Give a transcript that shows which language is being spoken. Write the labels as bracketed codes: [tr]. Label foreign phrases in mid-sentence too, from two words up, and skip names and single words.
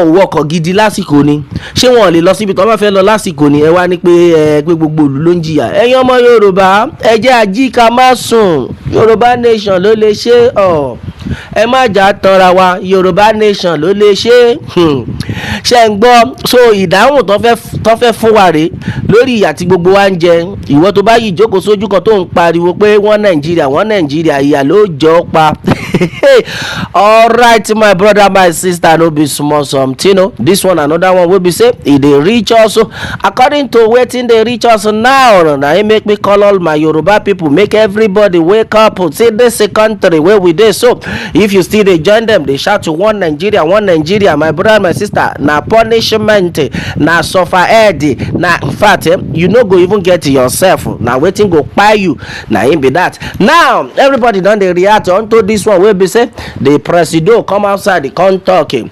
[yo] wọkọ̀ gidi lásìkò ni ṣé wọn ò lè lọ síbi tó bá fẹ́ lọ lásìkò ni ẹ wá ní pé gbogbo ìlú ló ń jìyà ẹ̀yin ọmọ Yorùbá ẹ jẹ́ ajíkà má sùn Yorùbá nation ló lè ṣe ẹ má jà tanra wa Yorùbá nation ló lè ṣe ṣe ń gbọ́ so ìdáhùn tó fẹ́ fún wa rèé lórí ìyà tí gbogbo wa ń jẹ ìwọ tó bá yìí jókòó sójú kan tó ń pariwo pé wọ́n Nàìjíríà ìyà ló jọ pa [pcm] all right my brother my sister no be small something o this one another one wey be say e dey reach us according to wetin dey reach us now na im make me call all my Yoruba people make everybody wake up say this country wey we dey so if you still dey join them dey shout to one Nigeria my brother my sister na punishment na suffer head na in fact you no go even get yourself na wetin go kpai you na im be that now everybody don dey react unto this one wey be say the presido come outside the come talk